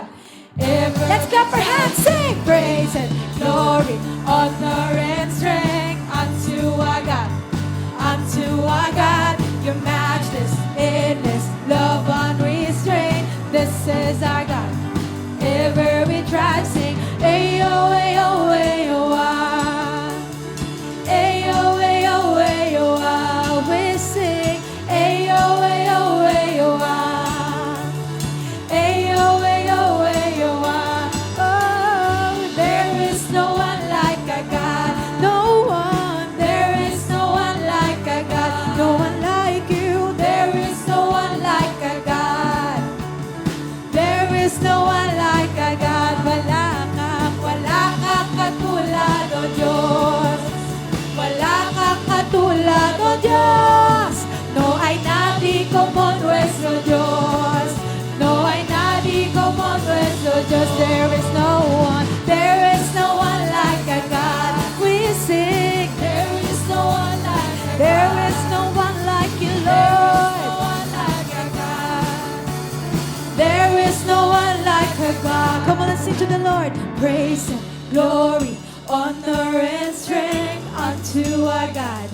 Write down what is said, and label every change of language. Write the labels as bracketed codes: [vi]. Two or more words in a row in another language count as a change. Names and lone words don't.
[en] Let's clap our hands, sing! Praise and glory, honor and strength unto our God. Unto our God, your matchless, endless, love unrestrained. This is our God. Ever we try, sing, ayo, ayo, ayo, ah. Ayo, ayo, ayo, ah. We sing, ayo, ayo, ayo, ah. Ayo, ayo, ayo, ah. Oh, there is no one like our God. No one. There is no one like our God. No one like you. There is no one like our God. There is no one like our God. [tl] Wala kang katulad, O Diyos. Wala kang katulad, O Diyos. [es] No hay nadie como nuestro Dios. No hay nadie como nuestro Dios. [en] There is no one. There is no one like our God. We sing. There is no one like our God. There is no one like you, Lord. There is no one like our God. There is no one like our God. Come on, let's sing to the Lord. Praise and glory, honor and strength unto our God.